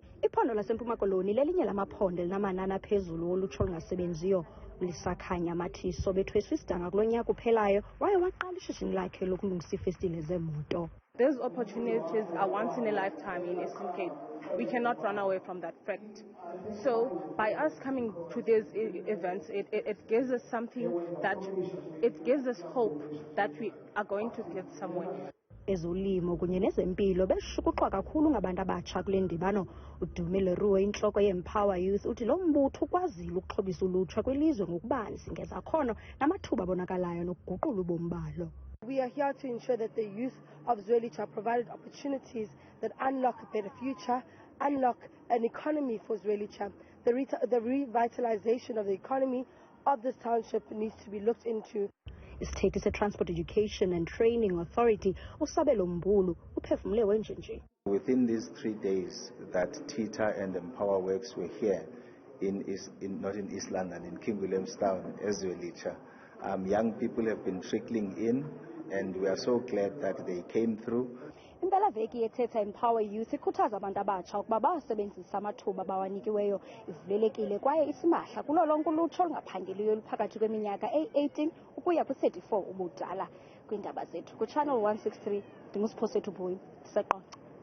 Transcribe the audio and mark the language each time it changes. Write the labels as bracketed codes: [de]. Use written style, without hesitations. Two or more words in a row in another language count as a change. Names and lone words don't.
[xh] Iphondo laseMpuma Koloni lelinye lamaphondo elinamanani aphezulu olutsha olungasebenziyo. Ulisakhanya Mathiso bethweswa isidanga kulo nyaka uphelayo waye waqala ishishini lakhe lokulungisa iifestile zemoto. [en] These opportunities are once in a lifetime in Eastern Cape. We cannot run away from that fact. So by us coming to these events, it gives us something that, it gives us hope that we are going to get somewhere. [xh] Ezolimo kunye nezempilo beshukuxwa kakhulu ngabantu abatsha kule ndibano. Udumile Ruwe, intloko ye-Empower Youth, uthi lo mbutho ukwazile ukuxhobisa ulutsha kwilizwe ngokubanzi ngezakhono namathuba abonakalayo nokuguqula ubomi balo. [en] We are here to ensure that the youth of Zwelitsha are provided opportunities that unlock a better future, unlock an economy for Zwelitsha. The revitalization of the economy of this township needs to be looked into. [xh] Isithethi se-Transport Education and Training Authority uSabelo Mbulu uphefumule wenjenje. [en] Within these 3 days that TITA and Empower Works were here not in Inhlangano, in King Williamstown, Zwelitsha, young people have been trickling in, and we are so glad that they came through. [xh] Impelaveki yethetha Empower Youth ikhuthaza abantu abatsha ukuba basebenzise amathuba bawanikiweyo. Ivulelekile kwaye isimahla kulo lonke ulutsha olungaphangeliyo oluphakathi kweminyaka eyi-18 ukuya kwi-34 ubudala. Kwiindaba zethu kuChannel 163, USiphosethu Booi, ndiseQonce.